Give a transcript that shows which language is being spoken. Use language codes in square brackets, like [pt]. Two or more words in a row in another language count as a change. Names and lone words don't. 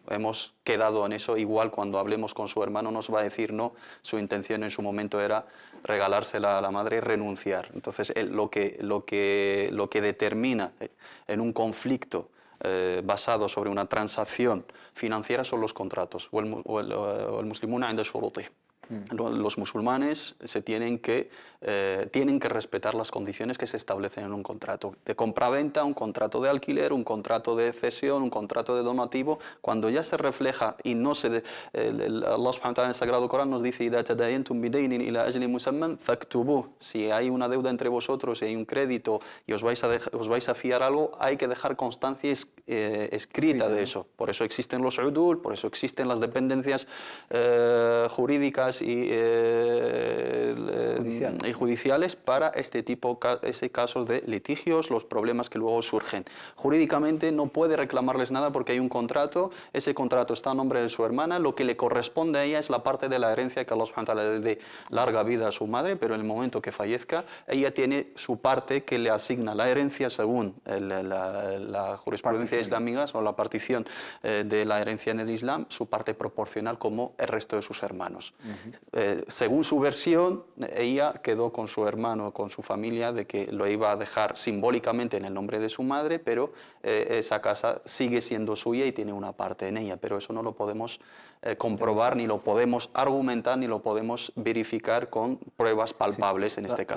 [es] Hemos quedado en eso, igual cuando hablemos con su hermano nos va a decir no, su intención en su momento era regalársela a la madre y renunciar. Entonces lo que determina en un conflicto basado sobre una transacción financiera son los contratos. [ar] المسلمون عند شروطه. [es] Los musulmanes tienen que respetar las condiciones que se establecen en un contrato de compra-venta, un contrato de alquiler, un contrato de cesión, un contrato de donativo. Cuando ya se refleja y no se... Allah [ar] سبحانه وتعالى [es] en el Sagrado Corán nos dice [ar] إِذَا تَدَايَنْتُمْ بِدَيْنٍ إِلَى أَجْلٍ مُسَمًّى فَاكْتُبُوهُ. [es] Si hay una deuda entre vosotros y hay un crédito y os vais a fiar algo, hay que dejar constancia escrita de eso. Por eso existen los udul, por eso existen las dependencias jurídicas y judiciales para este casos de litigios, los problemas que luego surgen. Jurídicamente no puede reclamarles nada porque hay un contrato, ese contrato está a nombre de su hermana, lo que le corresponde a ella es la parte de la herencia que Allah [ar] سبحانه وتعالى [es] le dé larga vida a su madre, pero en el momento que fallezca, ella tiene su parte que le asigna la herencia según la jurisprudencia islámica o la partición de la herencia en el Islam, su parte proporcional como el resto de sus hermanos. Según su versión, ella quedó con su hermano, con su familia, de que lo iba a dejar simbólicamente en el nombre de su madre, pero esa casa sigue siendo suya y tiene una parte en ella, pero eso no lo podemos comprobar, ni lo podemos argumentar, ni lo podemos verificar con pruebas palpables en este caso.